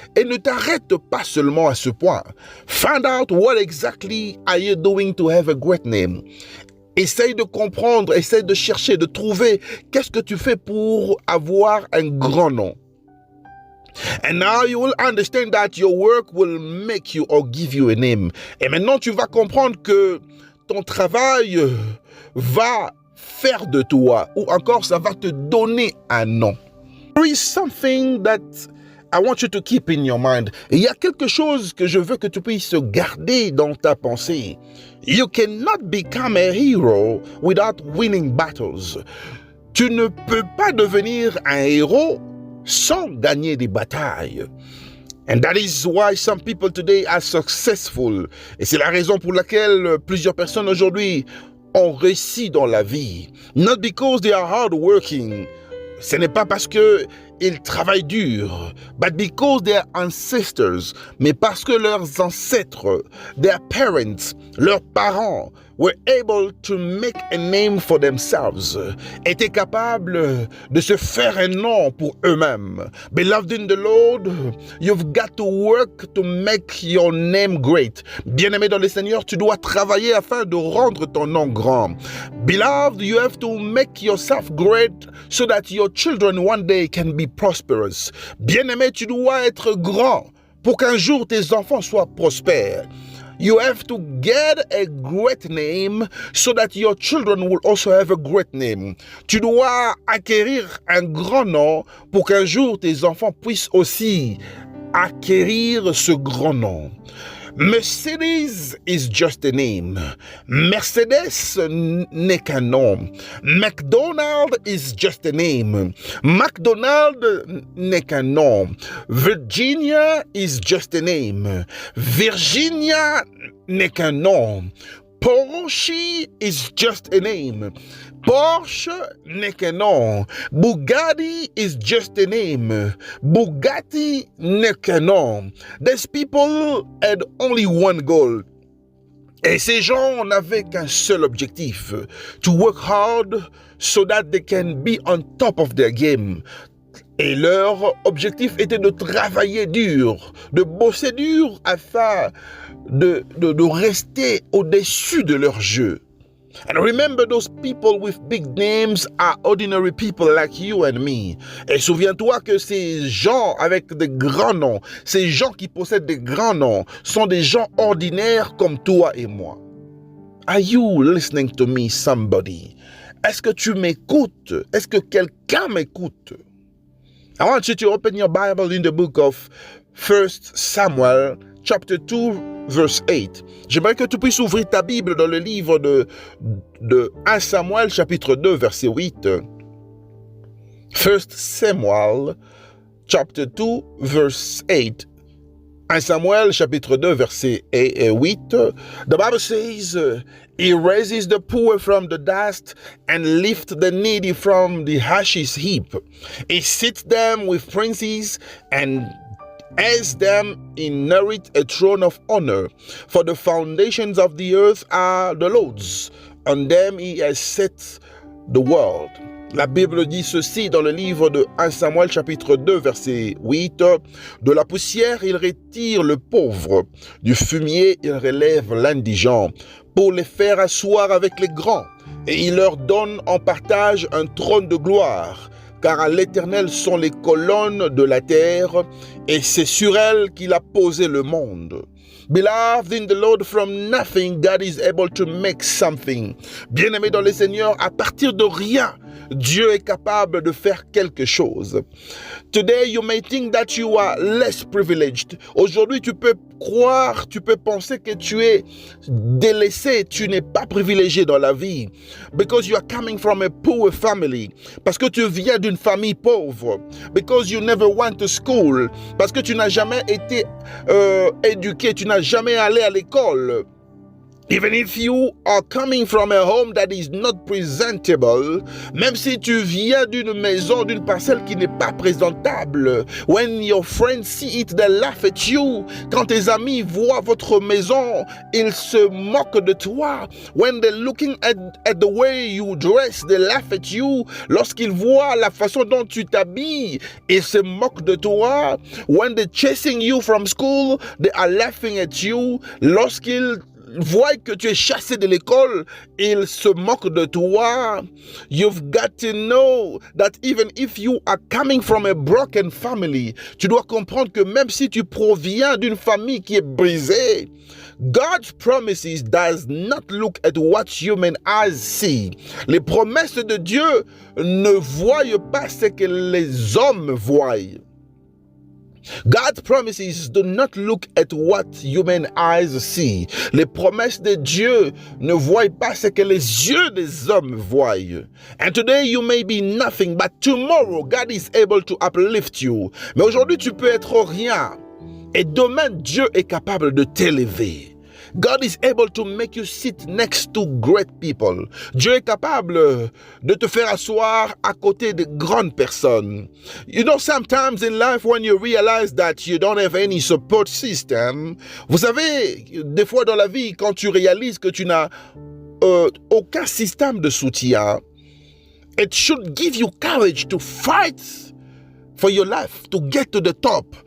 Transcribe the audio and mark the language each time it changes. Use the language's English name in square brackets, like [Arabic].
[French] Et ne t'arrête pas seulement à ce point. [English] Find out what exactly are you doing to have a great name. [French] Essaye de comprendre, essaye de chercher, de trouver qu'est-ce que tu fais pour avoir un grand nom. [English] And now you will understand that your work will make you or give you a name. [French] Et maintenant tu vas comprendre que ton travail va faire de toi, ou encore ça va te donner un nom. [English] There is something that I want you to keep in your mind. [French] Il y a quelque chose que je veux que tu puisses garder dans ta pensée. [English] You cannot become a hero without winning battles. [French] Tu ne peux pas devenir un héros sans gagner des batailles. [English] And that is why some people today are successful. [French] Et c'est la raison pour laquelle plusieurs personnes aujourd'hui ont réussi dans la vie. [English] Not because they are hardworking. [French] Ce n'est pas parce qu'ils travaillent dur, [English] but because their ancestors, [French] mais parce que leurs ancêtres, [English] their parents, [French] leurs parents, [English] were able to make a name for themselves, [French] étaient capables de se faire un nom pour eux-mêmes. [English] Beloved in the Lord, you've got to work to make your name great. [French] Bien-aimé dans le Seigneur, tu dois travailler afin de rendre ton nom grand. [English] Beloved, you have to make yourself great so that your children one day can be prosperous. [French] Bien-aimé, tu dois être grand pour qu'un jour tes enfants soient prospères. [English] You have to get a great name so that your children will also have a great name. [French] Tu dois acquérir un grand nom pour qu'un jour tes enfants puissent aussi acquérir ce grand nom. [English] Mercedes is just a name. [French] Mercedes n'est qu'un nom. [English] McDonald is just a name. [French] McDonald n'est qu'un nom. [English] Virginia is just a name. [French] Virginia n'est qu'un nom. [English] Porsche is just a name. [French] Porsche n'est qu'un nom. [English] Bugatti is just a name. [French] Bugatti n'est qu'un nom. [English] These people had only one goal. [French] Et ces gens n'avaient qu'un seul objectif. [English] To work hard so that they can be on top of their game. [French] Et leur objectif était de travailler dur, de bosser dur afin de rester au-dessus de leur jeu. [English] And remember, those people with big names are ordinary people like you and me. [French] Et souviens-toi que ces gens avec des grands noms, ces gens qui possèdent des grands noms, sont des gens ordinaires comme toi et moi. [English] Are you listening to me, somebody? [French] Est-ce que tu m'écoutes? Est-ce que quelqu'un m'écoute? [English] I want you to open your Bible in the book of 1 Samuel, chapter 2, verse 8. [French] J'aimerais que tu puisses ouvrir ta Bible dans le livre de 1 Samuel, chapitre 2, verset 8. [English] 1 Samuel, chapter 2, verse 8. [French] 1 Samuel, chapitre 2, verset 8. [English] The Bible says, He raises the poor from the dust and lifts the needy from the ashes heap. He sits them with princes and as them inherit a throne of honor. For the foundations of the earth are the Lord's. On them he has set the world. [French] La Bible dit ceci dans le livre de 1 Samuel chapitre 2 verset 8. De la poussière il retire le pauvre, du fumier il relève l'indigent, pour les faire asseoir avec les grands, et il leur donne en partage un trône de gloire. Car à l'Éternel sont les colonnes de la terre, et c'est sur elles qu'il a posé le monde. [English] Beloved in the Lord, from nothing, God is able to make something. [French] Bien-aimé dans le Seigneur, à partir de rien, Dieu est capable de faire quelque chose. [English] Today you may think that you are less privileged. [French] Aujourd'hui, tu peux croire, tu peux penser que tu es délaissé, tu n'es pas privilégié dans la vie. [English] Because you are coming from a poor family. [French] Parce que tu viens d'une famille pauvre. [English] Because you never went to school. [French] Parce que tu n'as jamais été éduqué, tu n'as jamais allé à l'école. [English] Even if you are coming from a home that is not presentable, [French] même si tu viens d'une maison, d'une parcelle qui n'est pas présentable, [English] when your friends see it, they laugh at you. [French] Quand tes amis voient votre maison, ils se moquent de toi. [English] When they're looking at the way you dress, they laugh at you. [French] Lorsqu'ils voient la façon dont tu t'habilles, ils se moquent de toi. [English] When they're chasing you from school, they are laughing at you. [French] Lorsqu'ils voient que tu es chassé de l'école, ils se moquent de toi. [English] You've got to know that even if you are coming from a broken family, [French] tu dois comprendre que même si tu proviens d'une famille qui est brisée, [English] God's promises does not look at what human eyes see. [French] Les promesses de Dieu ne voient pas ce que les hommes voient. [English] God's promises do not look at what human eyes see. [French] Les promesses de Dieu ne voient pas ce que les yeux des hommes voient. [English] And today you may be nothing, but tomorrow God is able to uplift you. [French] Mais aujourd'hui tu peux être rien. Et demain Dieu est capable de t'élever. [English] God is able to make you sit next to great people. [French] Dieu est capable de te faire asseoir à côté de grandes personnes. [English] You know, sometimes in life when you realize that you don't have any support system, [French] vous savez, des fois dans la vie, quand tu réalises que tu n'as aucun système de soutien, [English] it should give you courage to fight for your life, to get to the top.